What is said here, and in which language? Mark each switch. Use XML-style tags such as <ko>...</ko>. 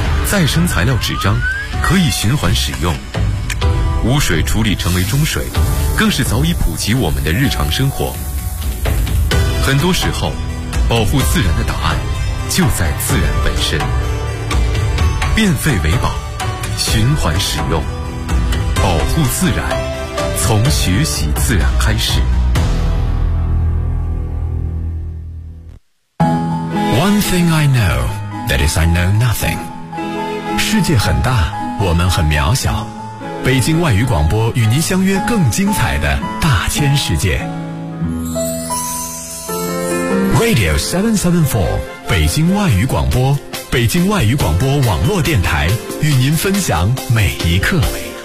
<zh>再生材料纸张可以循环使用，污水处理成为中水更是早已普及我们的日常生活，很多时候保护自然的答案就在自然本身，变废为宝，循环使用，保护自然从学习自然开始。</zh> <en>One thing I know, that is I know nothing。</en> <zh>世界很大，我们很渺小，北京外语广播与您相约更精彩的大千世界。 Radio 774北京外语广播，北京外语广播网络电台与您分享每一刻。</zh>